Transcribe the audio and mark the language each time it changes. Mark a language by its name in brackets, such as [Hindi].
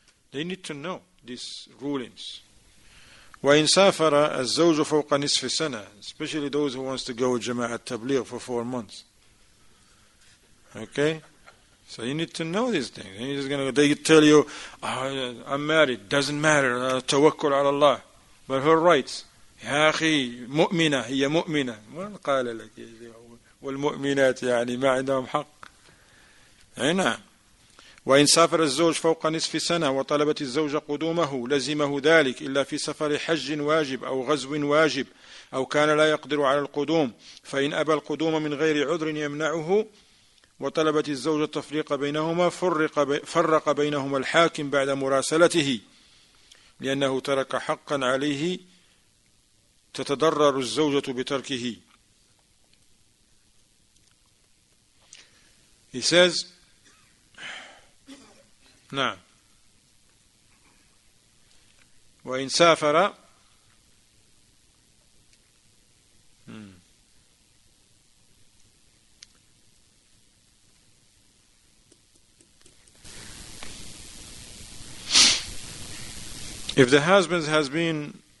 [English] They need to know these rulings. [Arabic] وإن سافر الزوج فوق نصف سنة, [English] especially those who wants to go with Jama'at Tabligh for 4 months. Okay? So you need to know these things. They tell you, oh, I'm married, doesn't matter, tawakkul ala Allah. But her rights, [Arabic] يا أخي مؤمنة هي مؤمنة. ما قال لك والمؤمنات يعني ما عندهم حق. أي نعم. وإن سافر الزوج فوق نصف سنة وطلبت الزوجة قدومه لزمه ذلك إلا في سفر حج واجب أو غزو واجب أو كان لا يقدر على القدوم، فإن أبى القدوم من غير عذر يمنعه وطلبت الزوجة التفريق بينهما فرق بينهما الحاكم بعد مراسلته، لأنه ترك حقا عليه تتضرر الزوجة بتركه. [English] He says, [Arabic] نعم، وإن سافر [English] if the husband has been